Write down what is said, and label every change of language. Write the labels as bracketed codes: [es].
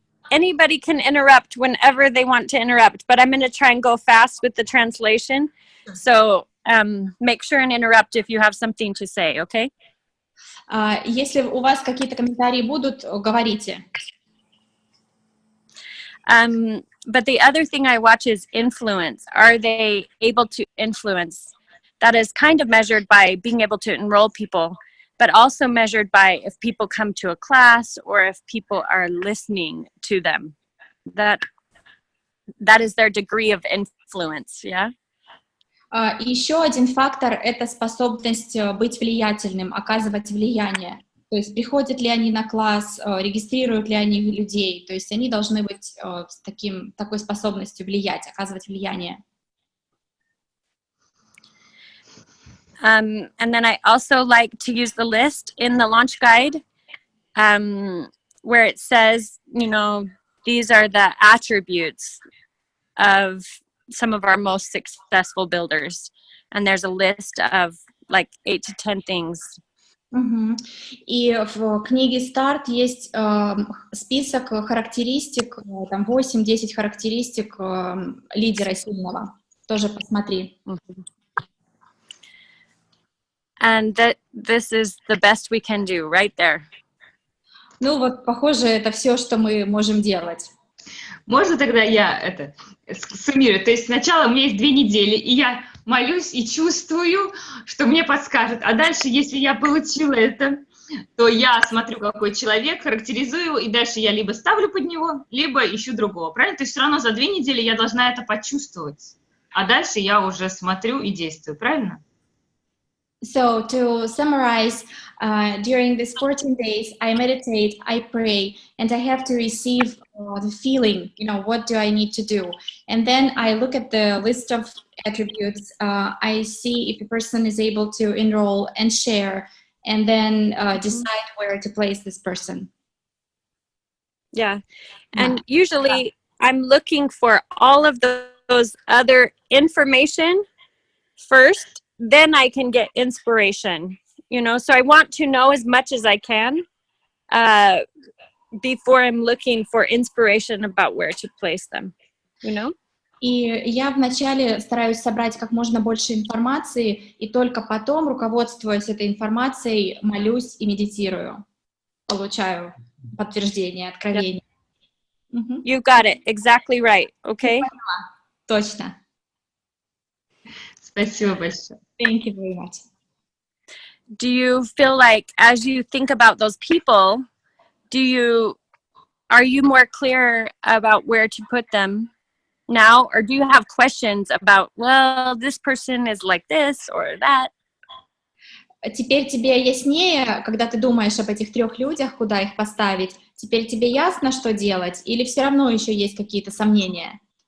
[en] Anybody can interrupt whenever they want to interrupt, but I'm going to try and go fast with the translation. So make sure and interrupt if you have something to say, okay? [ru] Если у вас какие-то комментарии будут, говорите. [en] But the other thing I watch is influence. Are they able to influence? That is kind of measured by being able to enroll people, but also measured by if people come to a class or if people are listening to them. That is their degree of influence, yeah? [ru] И еще один фактор — это способность быть влиятельным, оказывать влияние. То есть приходят ли они на класс, регистрируют ли они людей. То есть они должны быть с такой способностью влиять, оказывать влияние. [en] And then I also like to use the list in the launch guide where it says, you know, these are the attributes of some of our most successful builders. And there's a list of like 8 to 10 things. [ru] И в книге «Старт» есть список характеристик, там 8-10 характеристик лидера сильного. Тоже посмотри. [en] And this is the best we can do right there. [ru] Ну вот, похоже, это все, что мы можем делать. Можно тогда я суммирую? То есть сначала у меня есть 2 недели, и я молюсь и чувствую, что мне подскажет. А дальше, если я получила это, то я смотрю, какой человек, характеризую его, и дальше я либо ставлю под него, либо ищу другого. Правильно? То есть все равно за 2 недели я должна это почувствовать. А дальше я уже смотрю и действую. Правильно? [en] So to summarize, during these 14 days, I meditate, I pray, and I have to receive the feeling, you know, what do I need to do? And then I look at the list of attributes, I see if a person is able to enroll and share, and then decide where to place this person. Yeah. And usually I'm looking for all of those other information first, then I can get inspiration, you know, so I want to know as much as I can before I'm looking for inspiration about where to place them, you know? [ru] И я вначале стараюсь собрать как можно больше информации, и только потом, руководствуясь этой информацией, молюсь и медитирую. Получаю подтверждение, откровение. [en] You got it. Exactly right. Okay? [ru] Точно. Спасибо большое. [en] Thank you very much. Do you feel like as you think about those people, are you more clear about where to put them now? Or do you have questions about, well, this person is like this or that? [ru] Теперь тебе яснее, когда ты думаешь об этих 3 людях, куда их поставить? Теперь тебе ясно, что делать? Или все равно еще есть какие-то сомнения?